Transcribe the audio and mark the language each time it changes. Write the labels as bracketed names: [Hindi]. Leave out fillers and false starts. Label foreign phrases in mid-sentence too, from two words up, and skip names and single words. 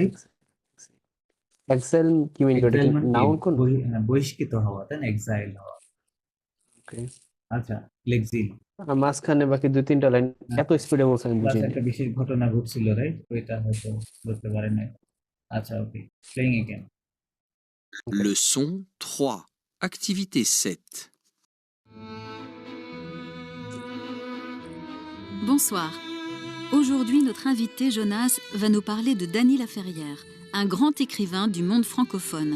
[Bangla] এক্সাইল কি মিন করে, এক্সাইল কি মানে কি? নাউন কোন? বহিষ্কৃত হওয়া, তাই না? এক্সাইল হওয়া। [English] Okay. [Bangla] আচ্ছা, লেক্সিল। আর মাঝখানে বাকি 2-3টা লাইন এত স্পিডে বলছে আমি প্লাস বুঝিনি। একটা বিশেষ ঘটনা ঘটছিল, রাইট? ওইটা হয়তো বুঝতে পারেন নাই। আচ্ছা, ওকে। [English] playing again. [French] Leçon 3. Activité 7. Bonsoir. Aujourd'hui, notre invité Jonas va nous parler de Dany Laferrière, un grand écrivain du monde francophone.